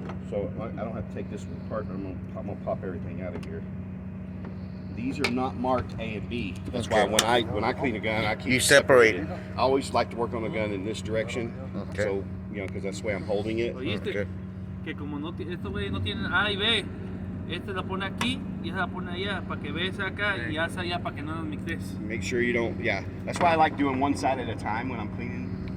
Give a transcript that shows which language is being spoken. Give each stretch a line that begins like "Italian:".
English: so I don't have to take this apart. I'm gonna pop everything out of here. These are not marked A and B. That's why when I clean a gun, I keep You separate it. I always like to work on a gun in this direction. Okay. So because that's the way I'm holding it.
Spanish: ¿Oíste?
English: Okay.
Spanish: Que como no, estos güeyes no tienen A y B, Esta la pone aquí y esa la pone allá para que veas acá y esa allá para que no las mixes.
English: Make sure you don't, yeah. That's why I like doing one side at a time when I'm cleaning.